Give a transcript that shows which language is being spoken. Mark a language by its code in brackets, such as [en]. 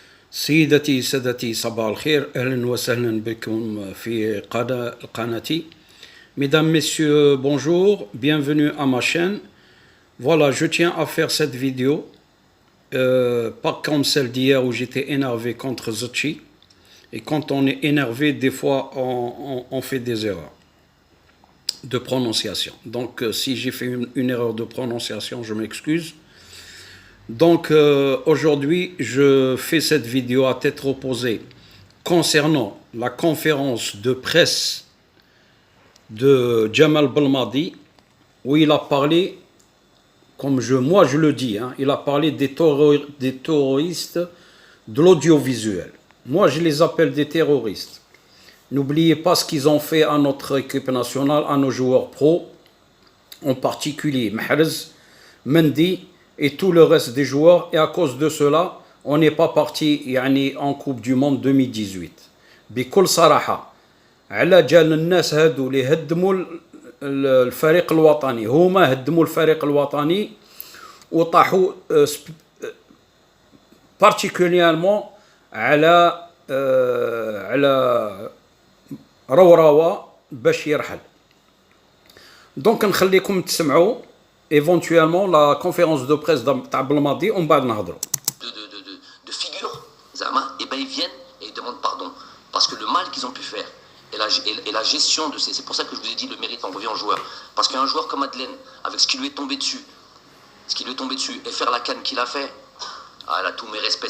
[ar] سيدتي سادتي صباح الخير أهلا وسهلا بكم في قناتي. [fr] Mesdames, Messieurs, bonjour, bienvenue à ma chaîne. Voilà, je tiens à faire cette vidéo, pas comme celle d'hier où j'étais énervé contre Zotchi. Et quand on est énervé, des fois, on fait des erreurs de prononciation. Donc, si j'ai fait une erreur de prononciation, je m'excuse. Donc, aujourd'hui, je fais cette vidéo à tête reposée concernant la conférence de presse de Jamal Belmadi, où il a parlé, comme moi je le dis, il a parlé des terroristes de l'audiovisuel. Moi, je les appelle des terroristes. N'oubliez pas ce qu'ils ont fait à notre équipe nationale, à nos joueurs pro, en particulier Mahrez, Mendy et tout le reste des joueurs. Et à cause de cela, on n'est pas parti en Coupe du Monde 2018. [ar] بكل صراحة على جال الناس هادو اللي هدموا الفريق الوطني، هما هدموا الفريق الوطني وطاحوا particulièrement على روروة باش يرحل. دونك نخليكم تسمعوا [fr] éventuellement la conférence de presse [ar] تاع بلماضي ومن بعد نهضروا. [fr] De figure, Zama, et ben ils viennent et ils demandent pardon parce que le mal qu'ils ont pu faire et la gestion de ces, c'est pour ça que je vous ai dit le mérite en revient au joueur, parce qu'un joueur comme Madeleine avec ce qui lui est tombé dessus, et faire la canne qu'il a fait, elle a tous mes respects.